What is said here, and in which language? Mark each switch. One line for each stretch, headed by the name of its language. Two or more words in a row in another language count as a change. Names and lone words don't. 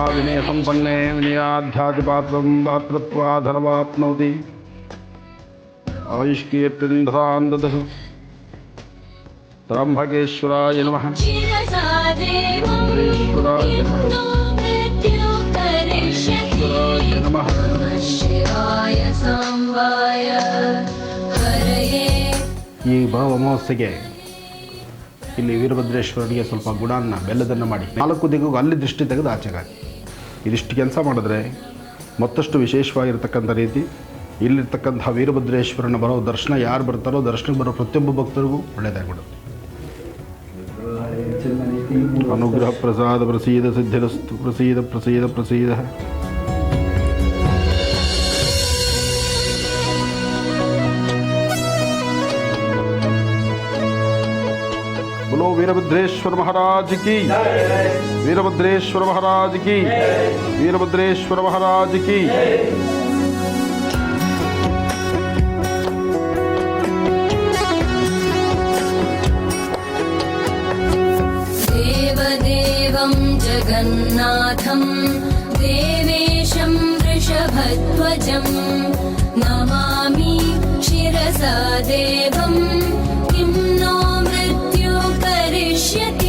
Sanskrit: विनय संपन्ने विनयाध्यातिपात्रं दातृत्वाधर्वाप्नोति आयुष्कीर्तिन्दधान्दतः। त्र्यम्बकेश्वराय नमः। शिरसा देवं किं नो मृत्युः करिष्यति। नमः। ಶಿವಾಯ ಸಾಂಬಾಯ ಹರಯೇ.
Kannada: ಈ ಬರುವ ಅಮಾವಾಸ್ಯೆಗೆ ಇಲ್ಲಿ ವೀರಭದ್ರೇಶ್ವರನಿಗೆ ಸ್ವಲ್ಪ ಗುಡಾನ್ನ ಬೆಲ್ಲದನ್ನು ಮಾಡಿ 4 ದಿಕ್ಕಿಗೂ ಅಲ್ಲಿ ದೃಷ್ಟಿ ತೆಗೆದು ಆಚೆಗಾಗಿ ಇದಿಷ್ಟು ಕೆಲಸ ಮಾಡಿದ್ರೆ ಮತ್ತಷ್ಟು ವಿಶೇಷವಾಗಿರ್ತಕ್ಕಂಥ ರೀತಿ ಇಲ್ಲಿರ್ತಕ್ಕಂಥ ವೀರಭದ್ರೇಶ್ವರನ ಬರೋ ದರ್ಶನ ಯಾರು ಬರ್ತಾರೋ ದರ್ಶನಕ್ಕೆ ಬರೋ ಪ್ರತಿಯೊಬ್ಬ ಭಕ್ತರಿಗೂ ಒಳ್ಳೆಯದಾಗ್ಬಿಡುತ್ತೆ।
Sanskrit: ಅನುಗ್ರಹ ಪ್ರಸಾದ ಪ್ರಸೀದ ಸಿದ್ಧಿರಸ್ತು ಪ್ರಸೀದ ಪ್ರಸೀದ ಪ್ರಸೀದ।
Hindi: बोलो वीरभद्रेश्वर महाराज की। वीरभद्रेश्वर महाराज की। वीरभद्रेश्वर महाराज की।
Sanskrit: देवदेवं जगन्नाथं देवेशं वृषभध्वजं नमामि शिरसा देवं किं नो मृत्युः करिष्यति।